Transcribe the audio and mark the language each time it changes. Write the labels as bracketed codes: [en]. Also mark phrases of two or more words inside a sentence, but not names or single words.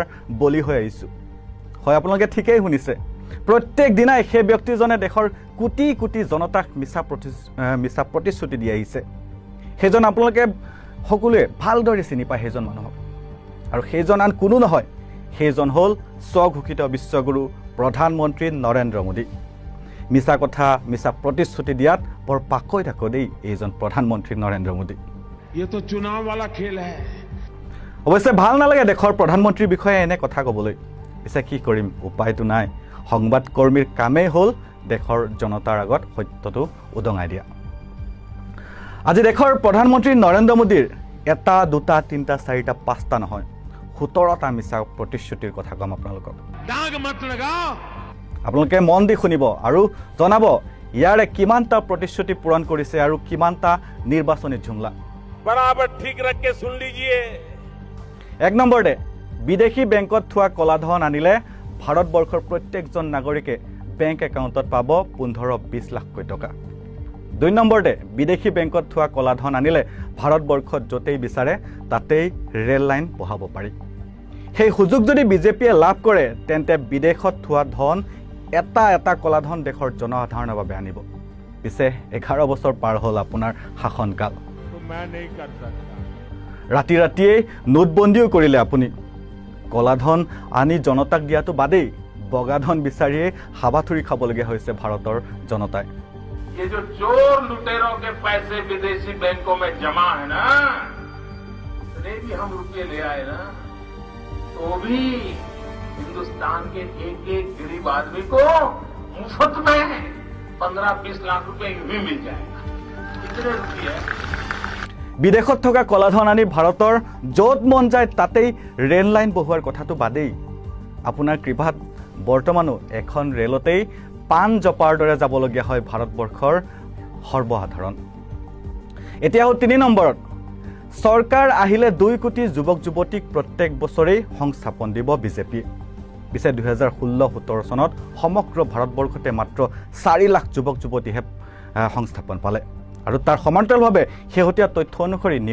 [as] বলি হৈ আহিছোঁ হয় আপোনালোকে ঠিকেই শুনিছে প্ৰত্যেক দিনাই সেই ব্যক্তিজনে দেশৰ কোটি কোটি জনতাক মিছা প্ৰতিশ্ৰুতি দি আহিছে সেইজন আপোনালোকে সকলোৱে ভালদৰে চিনি পায় সেইজন মানুহক আৰু সেইজন আন কোনো নহয় সেইজন হ'ল স্বঘোষিত বিশ্বগুৰু প্ৰধানমন্ত্ৰী নৰেন্দ্ৰ মোদী মিছা কথা মিছা প্ৰতিশ্ৰুতি দিয়াত বৰ পাকৈ থাকো দেই এইজন প্ৰধানমন্ত্ৰী নৰেন্দ্ৰ মোদী [hi] ये तो चुनाव वाला खेल है [as] অৱশ্যে ভাল নালাগে দেশৰ প্ৰধানমন্ত্ৰীৰ বিষয়ে এনে কথা ক'বলৈ পিছে কি কৰিম উপায়টো নাই সংবাদ কৰ্মীৰ কামেই হ'ল দেশৰ জনতাৰ আগত সত্যটো উদঙাই দিয়া আজি দেশৰ প্ৰধানমন্ত্ৰী নৰেন্দ্ৰ মোদীৰ এটা দুটা তিনিটা চাৰিটা পাঁচটা নহয় 17টা মিছা প্ৰতিশ্ৰুতিৰ কথা ক'ম আপোনালোকক [hi] दाग मत लगाओ [as] আপোনালোকে মন দি শুনিব আৰু জনাব ইয়াৰে কিমানটা প্ৰতিশ্ৰুতি পূৰণ কৰিছে আৰু কিমানটা নিৰ্বাচনী ঝুমলা [hi] बराबर ठीक रख के सुन लीजिए [as] এক নম্বৰতে বিদেশী বেংকত থোৱা কলাধন আনিলে ভাৰতবৰ্ষৰ প্ৰত্যেকজন নাগৰিকে বেংক একাউণ্টত পাব 15-20 লাখকৈ টকা 2 নম্বৰতে বিদেশী বেংকত থোৱা কলাধন আনিলে ভাৰতবৰ্ষত য'তেই বিচাৰে তাতেই ৰেল লাইন বহাব পাৰি সেই সুযোগ যদি বিজেপিয়ে লাভ কৰে তেন্তে বিদেশত থোৱা ধন এটা এটা কলাধন দেশৰ জনসাধাৰণৰ বাবে আনিব পিছে 11 বছৰ পাৰ হ'ল আপোনাৰ শাসনকাল [hi] तो मैं नहीं कर सकता [as] ৰাতি ৰাতিয়েই নোটবন্দীও কৰিলে আপুনি কলাধন আনি জনতাক দিয়াটো বাদেই বগাধন বিচাৰিয়ে হাবাথুৰি খাবলগীয়া হৈছে ভাৰতৰ জনতাই [hi] ये जो चोर लुटेरों के पैसे विदेशी बैंकों में जमा है ना इतने भी हम रुपये ले आए ना तो भी हिंदुस्तान के एक एक गरीब आदमी को मुफ्त में 15-20 लाख रुपए यूं ही मिल जाएगा कितने रुपये [as] বিদেশত থকা কলাধন আনি ভাৰতৰ য'ত মন যায় তাতেই ৰেল লাইন বহুৱাৰ কথাটো বাদেই আপোনাৰ কৃপাত বৰ্তমানো এখন ৰেলতেই পান জপাৰ দৰে যাবলগীয়া হয় ভাৰতবৰ্ষৰ সৰ্বসাধাৰণ এতিয়া হ'ল 3 নম্বৰত চৰকাৰ আহিলে 2 কোটি যুৱক যুৱতীক প্ৰত্যেক বছৰেই সংস্থাপন দিব বিজেপি পিছে 2016-17 চনত সমগ্ৰ ভাৰতবৰ্ষতে মাত্ৰ 4 লাখ যুৱক যুৱতীহে সংস্থাপন পালে আৰু তাৰ সমান্তৰালভাৱে শেহতীয়া তথ্য অনুসৰি